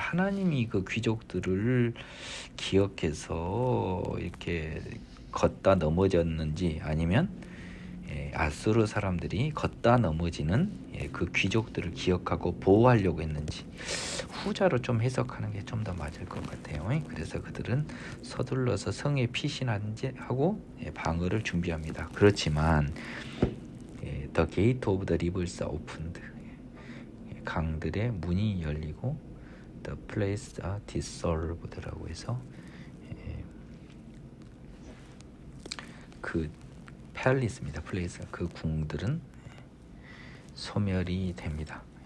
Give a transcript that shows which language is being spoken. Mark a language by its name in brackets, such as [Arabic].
[Korean] 하나님이 그 귀족들을 기억해서 이렇게 걷다 넘어졌는지 아니면 아수르 사람들이 걷다 넘어지는 그 귀족들을 기억하고 보호하려고 했는지 후자로 좀 해석하는 게 좀 더 맞을 것 같아요. 그래서 그들은 서둘러서 성에 피신하고 방어를 준비합니다. [English] 그렇지만 The gate of the rivers opened. [Korean] 강들의 문이 열리고 [English] The place are dissolved [Korean] 라고 해서 그 팰리스입니다. 플레이스. 그 궁들은 소멸이 됩니다.